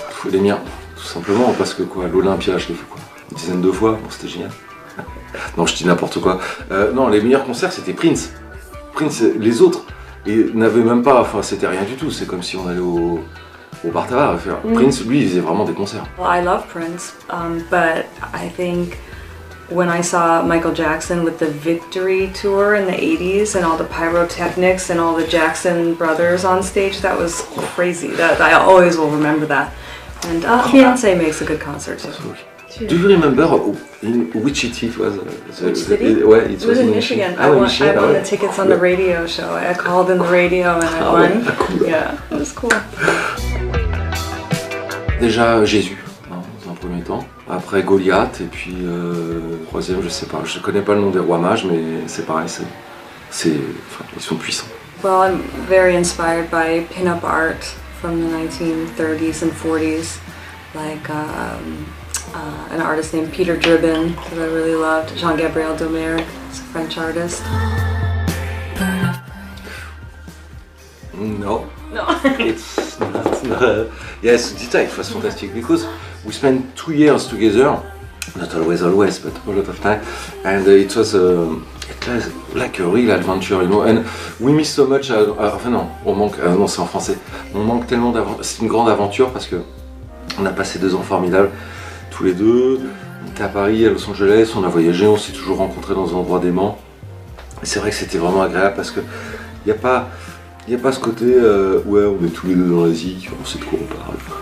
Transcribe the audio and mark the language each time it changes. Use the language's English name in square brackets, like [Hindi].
[French] Les miens, tout simplement, parce que quoi, l'Olympia, je l'ai fait quoi, une dizaine de fois, bon c'était génial. Non, je dis n'importe quoi. Non, les meilleurs concerts c'était Prince. Prince, les autres, et n'avaient même pas, enfin c'était rien du tout, c'est comme si on allait au bar tabac. Prince, lui, il faisait vraiment des concerts. [English] Well, I love Prince, but I think when I saw Michael Jackson with the Victory Tour in the 80s and all the pyrotechnics and all the Jackson brothers on stage, that was crazy. That I always will remember that. And Beyonce makes a good concert too. Do you remember in which city it was? Which city? It was in Michigan. I won the tickets on the radio show. I called in the radio and I won. [French] Ouais, cool. [English] Yeah, it was cool. [French] Déjà Jésus, hein, dans un premier temps. Après Goliath, et puis troisième, je sais pas. Je connais pas le nom des rois mages, mais c'est pareil, ils sont puissants. [English] Well, I'm very inspired by pin-up art from the 1930s and 40s, like an artist named Peter Dribbin that I really loved. Jean-Gabriel Domergue, he's a French artist. No. No. It's not. Yes, Dita, it was fantastic because we spent 2 years together, not always, but a lot of time, and it was like a real adventure, you know. And we miss so much. [French] Enfin non, on manque. Non, c'est en français. On manque tellement d'aventure. C'est une grande aventure parce que on a passé 2 ans formidables tous les deux. On était à Paris, à Los Angeles, on a voyagé, on s'est toujours rencontrés dans des endroits déments. Et c'est vrai que c'était vraiment agréable parce que il n'y a pas ce côté ouais, on est tous les deux dans l'Asie, on sait de quoi on parle.